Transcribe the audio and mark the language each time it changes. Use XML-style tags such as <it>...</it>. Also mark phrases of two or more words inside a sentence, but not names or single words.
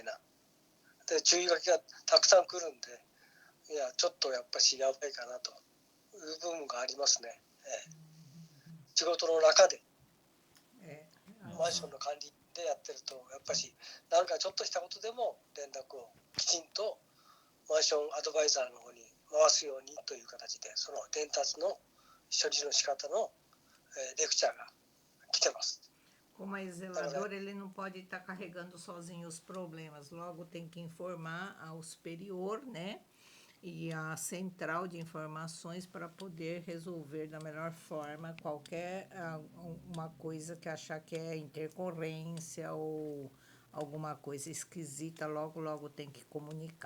<ja>なで注意書きがたくさん来るんでいやちょっとやっぱしやばいかなという部分がありますね、仕事の中で マンションの管理でやってるとやっぱし何かちょっとしたことでも連絡をきちんとマンションアドバイザーの方に回すようにという形でその伝達の処理の仕方のレクチャーが来てます。</ja> <pt>Como é zelador, ele não pode estar carregando sozinho os problemas. Logo tem que informar ao superior, né? E a central de informações para poder resolver da melhor forma qualquer uma coisa que achar que é intercorrência ou alguma coisa esquisita, logo tem que comunicar.</pt>